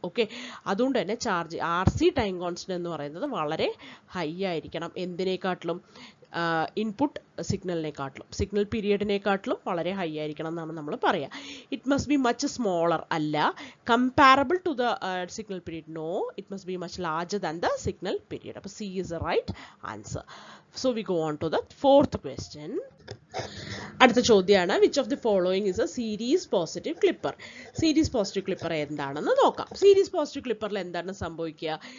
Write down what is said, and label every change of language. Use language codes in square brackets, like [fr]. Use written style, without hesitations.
[ml] Okay, അതുകൊണ്ട് തന്നെ RC time constant എന്ന് പറയുന്നത് വളരെ ഹൈ ആയിരിക്കണം. എന്തിനേക്കാട്ടിലും? ഇൻപുട്ട് സിഗ്നലിനെക്കാട്ടിലും, സിഗ്നൽ പീരിയഡിനെക്കാട്ടിലും വളരെ ഹൈ ആയിരിക്കണം എന്നാണ് നമ്മൾ പറയുക. [en] It must be much smaller അല്ല, comparable to the signal period. No, it must be much larger than the signal period. അപ്പോൾ C is the right answer. So we go on to the fourth question. [ml] അടുത്ത ചോദ്യമാണ്, [en] Which of the following is a series positive clipper. [ml] Series positive clipper എന്താണെന്ന് നോക്കാം. Series positive ക്ലിപ്പറിൽ എന്താണ് സംഭവിക്കുക?